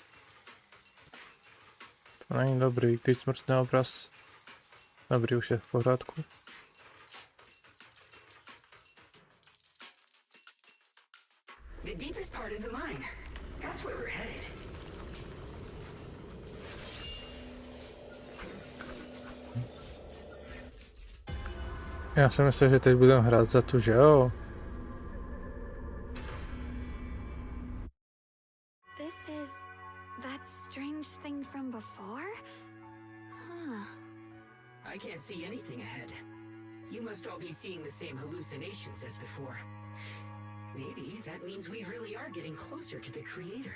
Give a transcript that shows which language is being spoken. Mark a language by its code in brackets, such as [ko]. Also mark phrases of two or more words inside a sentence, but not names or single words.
[cs] To není dobrý, teď smrtelný obraz. Dobrý, už je v pořádku. [en] The deepest part of the mine. That's where we're headed. [cs] Já jsem myslel, že teď budeme hrát za tu, že jo? [en] This is that strange thing from before? Huh. I can't see anything ahead. You must all be seeing the same hallucinations as before. Maybe that means we really are getting closer to the creator.